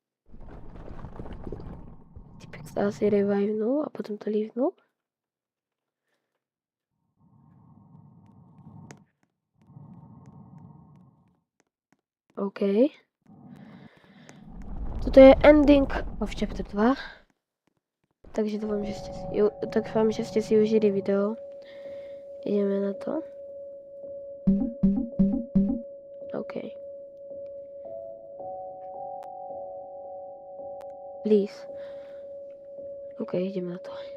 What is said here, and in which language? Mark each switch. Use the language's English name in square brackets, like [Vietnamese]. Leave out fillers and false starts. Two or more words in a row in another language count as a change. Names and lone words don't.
[Slovak] Typek sa asi revivenul a potom to leavenul. OK. Toto je [English] ending of chapter 2. [Slovak] Takže dúfam, že ste si užili video. Ideme na to. OK. [English] Please. [Slovak] OK, ideme na to.